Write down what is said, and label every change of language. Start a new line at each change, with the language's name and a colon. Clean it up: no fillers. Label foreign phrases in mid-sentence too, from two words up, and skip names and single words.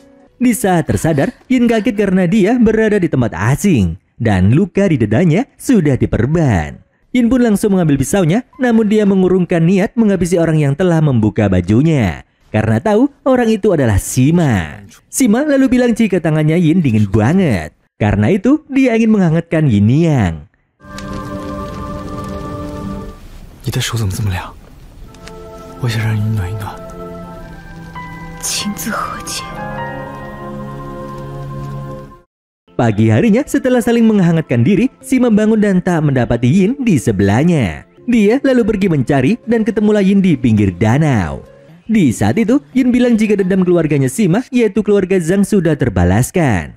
Indonesian: Di saat tersadar, Yin kaget karena dia berada di tempat asing dan luka di dadanya sudah diperban. Yin pun langsung mengambil pisaunya, namun dia mengurungkan niat menghabisi orang yang telah membuka bajunya karena tahu orang itu adalah Sima. Sima lalu bilang jika tangannya Yin dingin banget. Karena itu dia ingin menghangatkan Yin Yang.
Chinese: 你的手怎么这么凉？我想让你暖一暖。亲自和解。
Indonesian: Pagi harinya setelah saling menghangatkan diri, Sima bangun dan tak mendapati Yin di sebelahnya. Dia lalu pergi mencari dan ketemulah Yin di pinggir danau. Di saat itu, Yin bilang jika dendam keluarganya Sima, yaitu keluarga Zhang, sudah terbalaskan.